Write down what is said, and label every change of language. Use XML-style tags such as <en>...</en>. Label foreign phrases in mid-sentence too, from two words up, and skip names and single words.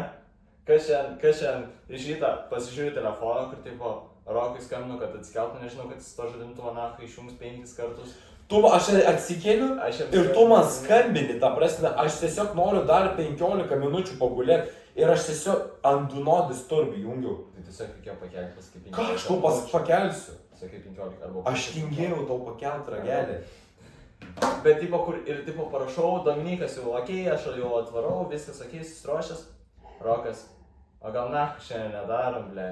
<lt>Kas šiandien iš ryto pasižiūri telefoną, kur tipo Rokui skambino, kad atsikeltų, nežinau, kad jis to žadintuvo nachą išjungs 5 kartus. Aš atsikeliu ir tu man skambini, ta prasme, aš tiesiog noriu dar 15 minučių pagulėti ir aš tiesiog ant</lt> <en>do not disturb</en> <lt>jungiu. Tai tiesiog reikėjo pakelti paskui 15. Ką aš tau pakelsiu? Sakai 15 arba... Aš tingėjau tau pakelti ragelį. Bet tipo, kur ir tipo parašau, Dominikas jau okei, aš jau atvarau, viskas okei, susiruošęs. Rokas, o gal na, šiandien nedarom, blėt.</lt>